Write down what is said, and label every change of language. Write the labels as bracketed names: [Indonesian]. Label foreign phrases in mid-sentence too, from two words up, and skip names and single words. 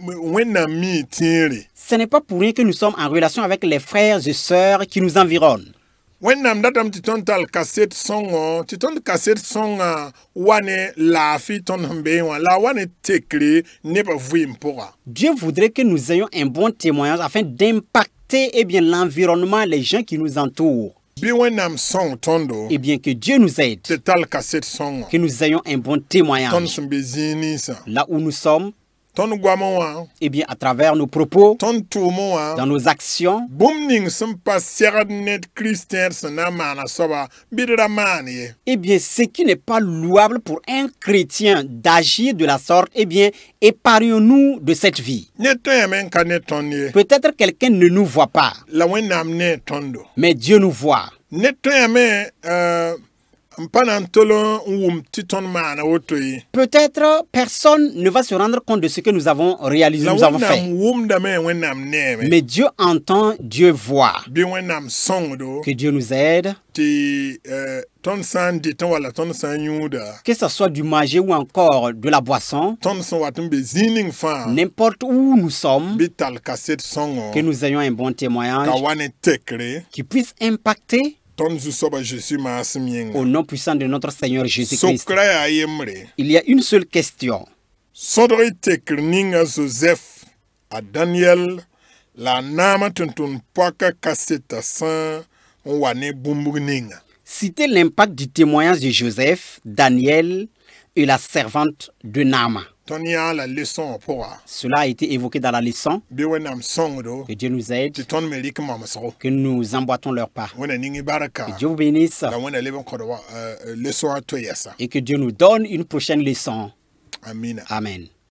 [French] Ce n'est pas pour rien que nous sommes en relation avec les frères et sœurs qui nous environnent. [Mossi] wẽnnaam datame tɩ tõnd tall kaset sõngo tɩ tõnd kaset sõnga wa ne laafɩ tõnd sẽn bee wã la wa ne tekre nebã vɩɩm pʋga. [French] Dieu voudrait que nous ayons un bon témoignage afin d'impacter l'environnement, les gens qui nous entourent. [Mossi] Bɩ wẽnnaam sõng tõndo [French] Et bien que Dieu nous aide, [Mossi] tɩ tall kaset sõngo [French] que nous ayons un bon [Mossi] tõnd [French] témoignage. [Mossi] sẽn be zĩig ninsã. [French] Là où nous sommes, [Mossi] Tõnd goamẽ wã [French] et bien à travers nos propos, [Mossi] tõnd tʋʋmẽ wã [French] dans nos actions, [Mossi] bũmb ning sẽn pa segd ned kristẽed sẽn na n maana soaba bɩ d ra maan ye. [French] eh bien ce qui n'est pas louable pour un chrétien d'agir de la sorte, eh bien épargnons-nous de cette vie. [Mossi] Ned tõeme n ka ne tõnd ye. [French] Peut-être quelqu'un ne nous voit pas, [Mossi] La wẽnnaam ne tõndo. [French] mais Dieu nous voit. [Mossi] Ned tõeme n pa na n tol n wʋm tɩ tõnd maana woto ye. [French] Peut-être personne ne va se rendre compte de ce que nous avons réalisé, [Mossi] La [French] nous avons fait. [Mossi] wẽnnaam wʋmdame wẽnnaam neeme. [French] Mais Dieu entend, Dieu voit. [Mossi] Bɩ wẽnnaam sõngdo [French] Que Dieu nous aide, [Mossi] tɩ tõnd sã n dɩtẽ wala tõnd sã n yũuda [French] que ce soit du manger ou encore de la boisson, [Mossi] tõnd sẽn wat n be zĩig ning fãa [French] n'importe où nous sommes, [Mossi] bɩ tall kaset sõngo [French] que nous ayons un bon [Mossi] ka [French] témoignage [Mossi] wa ne tekre [French] qui puisse impacter [Mossi] tõnd zu-soaba Jésus maasem yĩnga. [French] au nom puissant de notre Seigneur Jésus-Christ. [Mossi] Sokra yaa yembre. [French] Il y a une seule question. [Mossi] Sõdg y tekr ninga a Joseph, a Daniel, la a naamã tʋm-tʋmd-poaka kaseta sã n wa ne bũmb ninga. [French] Citez l'impact du témoignage de Joseph, Daniel et la servante de Naaman. [Mossi] Tõnd yãa la leçon pʋga. [French] Cela a été évoqué dans la leçon. [Mossi] Bɩ wẽnnaam sõngdo [French] Que Dieu nous aide, [Mossi] tɩ tõnd me rɩk mamsgo. [French] que nous emboîtons leur pas. [Mossi] Wẽnna ning barka. [French] Que Dieu vous bénisse [Mossi] La wẽnna leb n kõd leçon a to yɛsa. [French] et que Dieu nous donne une prochaine leçon. [Mossi] Amina. [French] Amen.